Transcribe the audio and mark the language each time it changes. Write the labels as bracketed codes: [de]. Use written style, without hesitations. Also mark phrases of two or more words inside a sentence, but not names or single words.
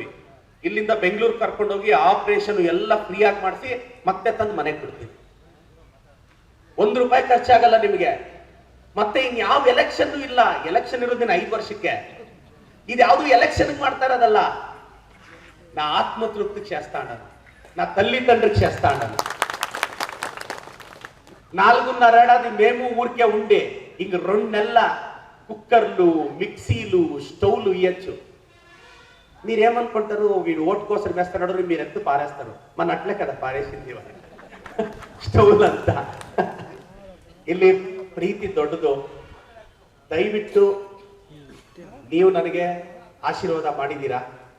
[kn] ಇಲ್ಲಿಂದ ಬೆಂಗಳೂರು ಕರ್ಕೊಂಡೋಗಿ ಆಪರೇಷನ್ ಎಲ್ಲ ಫ್ರೀ ಆಗಿ ಮಾಡಿಸಿ ಮತ್ತೆ ತಂದು ಮನೆಗೆ ಬಿಡ್ತೀವಿ. 1 ರೂಪಾಯಿ ಖರ್ಚಾಗಲ್ಲ ನಿಮಗೆ. ಮತ್ತೆ ಇನ್ ಯಾವ ಎಲೆಕ್ಷನ್ ಇಲ್ಲ. ಎಲೆಕ್ಷನ್ ಇರೋದಿನ 5 ವರ್ಷಕ್ಕೆ. ಇದು ಯಾವುದು ಎಲೆಕ್ಷನ್ ಮಾಡ್ತಾ ಇರೋದಲ್ಲ. ನಾ ಆತ್ಮತೃಪ್ತಿಗೆ [te] చేస్తాను, నా తల్లి తండ్రికి చేస్తాను. 4:30 ఏడాది మేము ఊరికే ఉండే ఇంక 2 నెలల కుక్కర్లు, మిక్సీలు, స్టవ్లు ఇయ్యచ్చు. మీరేమనుకుంటారు, వీడు ఓటు కోసం వేస్తాడు, మీరు ఎంత పారేస్తారు. మన అట్లే కదా పారేసింది ಸ್ಟವ್ಲಂತ. [kn] ಇಲ್ಲಿ ಪ್ರೀತಿ ದೊಡ್ಡದು. ದಯವಿಟ್ಟು ನೀವು ನನಗೆ ಆಶೀರ್ವಾದ ಮಾಡಿದ್ದೀರಾ.